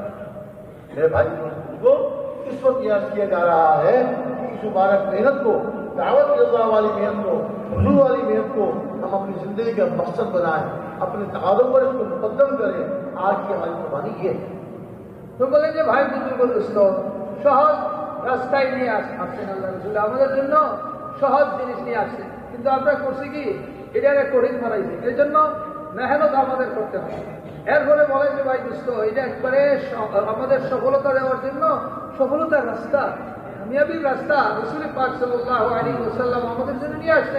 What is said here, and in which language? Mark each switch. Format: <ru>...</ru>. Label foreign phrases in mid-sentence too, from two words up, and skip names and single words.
<ur>میرے بھائی کو اس وقت یاد کیا جا رہا ہے کہ اس مبارک محنت کو، دعوت اللہ والی محنت کو، حضور والی محنت کو ہم اپنی زندگی کا مقصد بنائیں، اپنے تقاضوں پر اس کو مقدم کریں۔ آج کی ہماری قربانی یہ ہے۔ تو بولیں کہ بھائی بزرگ دوستو</ur> <bn>সহজ রাস্তায় নিয়ে আসছেন আল্লাহ রসুল, আমাদের জন্য সহজ জিনিস নিয়ে আসছেন। কিন্তু আমরা করছি কি, এটারে কঠিন বানাইছি। এই জন্য মেহনত আমাদের করতে হবে। এরপরে বলে যে ভাই দোস্ত, এটা একবারে আমাদের সফলতা দেওয়ার জন্য সফলতার রাস্তা, কামিয়াবির রাস্তা রসুল পাক</bn> <ar>صلى الله عليه وسلم</ar> <bn>আমাদের জন্য নিয়ে আসছেন।</bn>